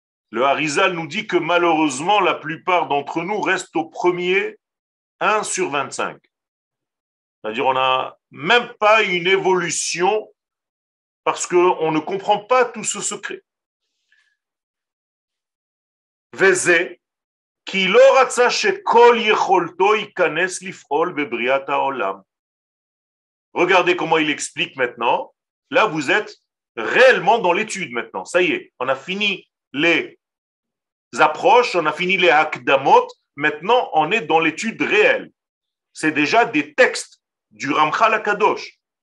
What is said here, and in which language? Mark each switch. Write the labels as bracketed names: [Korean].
[French] Le Harizal nous dit que malheureusement, la plupart d'entre nous restent au premier 1 sur 25. C'est-à-dire on n'a même pas une évolution parce qu'on ne comprend pas tout ce secret. [Hebrew] וזה כי לא רצה שכל יכולתו ייכנס לפעול בבריאת העולם. [French] Regardez comment il explique maintenant. Là, vous êtes réellement dans l'étude maintenant. Ça y est, on a fini les approches, on a fini les hakdamot. Maintenant, on est dans l'étude réelle. C'est déjà des textes du Ramchal HaKadosh.